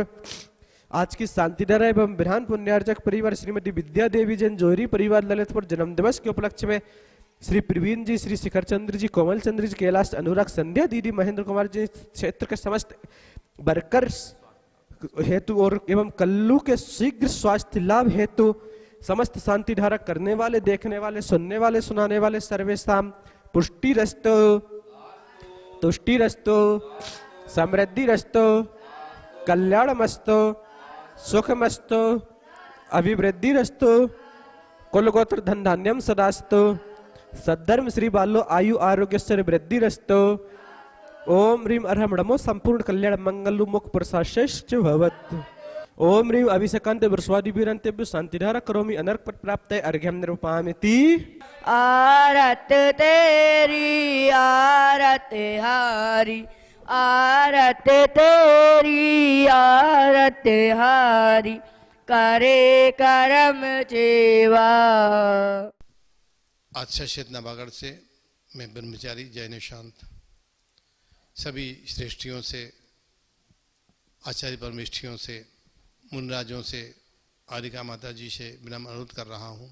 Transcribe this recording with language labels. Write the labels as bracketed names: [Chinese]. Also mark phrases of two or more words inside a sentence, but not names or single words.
[Hindi] आज की शांतिधारा एवं विधान पुण्यार्जक परिवार श्रीमती विद्या देवी जैन जोहरी परिवार ललितपुर जन्म दिवस के उपलक्ष्य में श्री प्रवीण जी, श्री शिखर चंद्र जी, कोमल चंद्र जी, कैलाश अनुराग, संध्या दीदी, महेंद्र कुमार जी क्षेत्र के समस्त वर्कर्स हेतु और एवं कल्लू के शीघ्र स्वास्थ्य लाभ हेतु समस्त शांतिधारा करने वाले, देखने वाले, सुनने वाले, सुनाने वाले [Sanskrit] सर्वेशाम पुष्टि रस्तो, तुष्टि रस्तो, समृद्धि रस्तो, कल्याण मस्तो, सुख मस्तो, अभिवृद्धि रस्तो, कुलगोत्र धन धान्यम सदास्तो, सद्धर्म श्री बालो आयु आरोग्य से वृद्धि रस्तो, ओम ह्रीम अरहम नमो संपूर्ण कल्याण मंगलु मुख प्रसाश्च भवत, ओम ह्रीम अभिषेकांत वृषवादि वीरंतेभ्यो शांतिधारा करोमि अनर्क पद प्राप्त अर्घ्यम निरूपयामि। [Hindi] आरत तेरी आरत हारी, आरत तेरी आरत हारी, करे करम जेवा। आच्छादित नवागढ़ से मैं ब्रह्मचारी जय निशांत सभी श्रेष्ठियों से, आचार्य परमेष्ठियों से, मुनराजों से, आरिका माता जी से विनम्र अनुरोध कर रहा हूँ।